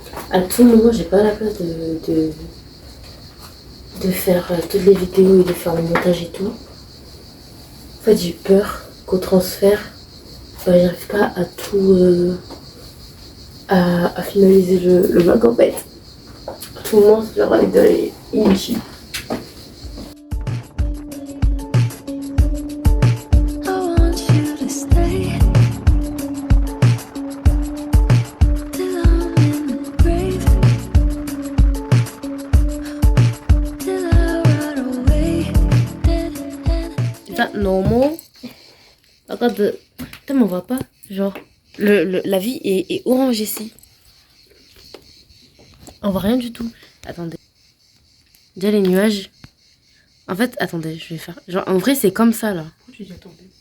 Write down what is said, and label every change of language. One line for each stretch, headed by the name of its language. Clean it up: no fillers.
French: À tout moment, j'ai pas la place de faire toutes les vidéos et de faire le montage et tout. En fait, j'ai peur qu'au transfert, j'arrive pas à tout à finaliser le vlog en fait. À tout moment, c'est genre avec de l'inutile.
English: I want you to stay till I'm in the grave, till I rot away, dead and Is that normal?
French: Regarde, putain, on voit pas. Genre, la vie est orange ici. On voit rien du tout. Attendez. Déjà les nuages. En fait, attendez, je vais faire. Genre, en vrai, c'est comme ça là. Pourquoi tu dis attendez?